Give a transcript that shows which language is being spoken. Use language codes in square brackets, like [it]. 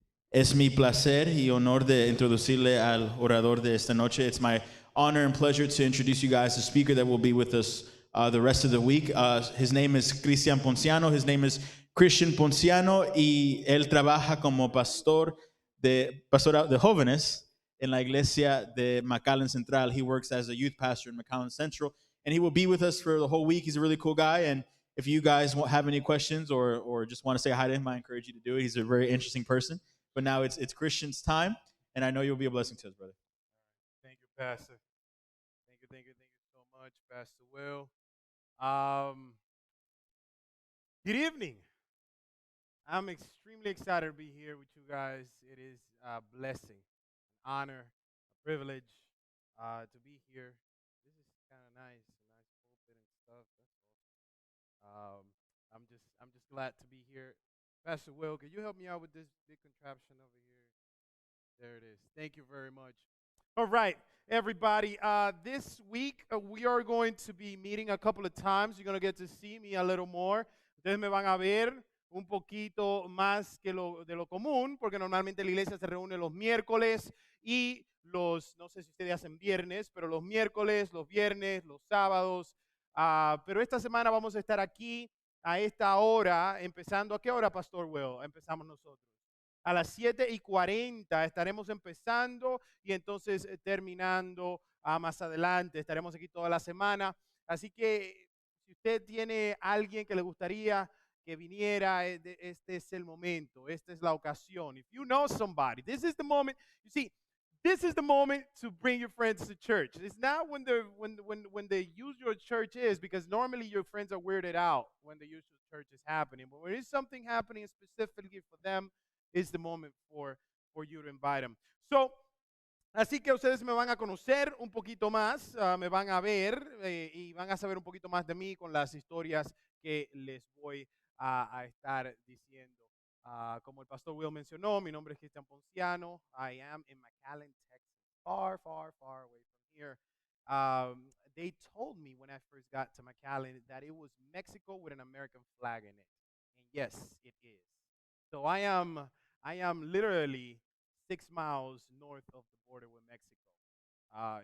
[es] Es mi placer y honor de introducirle al orador de esta noche. [en] It's my honor and pleasure to introduce you guys the speaker that will be with us the rest of the week. His name is Christian Ponciano. His name is [es] Christian Ponciano y él trabaja como pastor de jóvenes en la iglesia de McAllen Central. [en] He works as a youth pastor in McAllen Central, and he will be with us for the whole week. He's a really cool guy, and if you guys have any questions or just want to say hi to him, I encourage you to do it. He's a very interesting person. But now it's Christian's time, and I know you'll be a blessing to us, brother. Thank you, Pastor. Thank you so much, Pastor Will. Good evening. I'm extremely excited to be here with you guys. It is a blessing, an honor, a privilege to be here. This is kind of nice, a nice pulpit and stuff. That's awesome. I'm just glad to be here. Pastor Will, can you help me out with this big contraption over here? There it is. Thank you very much. All right, everybody. This week we are going to be meeting a couple of times. You're going to get to see me a little more. [es] Ustedes me van a ver un poquito más que de lo común, porque normalmente la iglesia se reúne los miércoles y los, no sé si ustedes hacen viernes, pero los miércoles, los viernes, los sábados. Pero esta semana vamos a estar aquí a esta hora, empezando. ¿A qué hora, Pastor Will? Empezamos nosotros. A las 7:40 estaremos empezando y entonces terminando más adelante. Estaremos aquí toda la semana. Así que si usted tiene alguien que le gustaría que viniera, este es el momento. Esta es la ocasión. [en] If you know somebody, this is the moment. You see, this is the moment to bring your friends to church. It's not when they use your church is, because normally your friends are weirded out when the usual church is happening. But when there's something happening specifically for them, it's the moment for you to invite them. [es] So, así que ustedes me van a conocer un poquito más, me van a ver y van a saber un poquito más de mí con las historias que les voy a estar diciendo. Como el pastor Will mencionó, mi nombre es Christian Ponciano. [en] I am in McAllen, Texas, far, far, far away from here. They told me when I first got to McAllen that it was Mexico with an American flag in it. And yes, it is. So I am literally 6 miles north of the border with Mexico.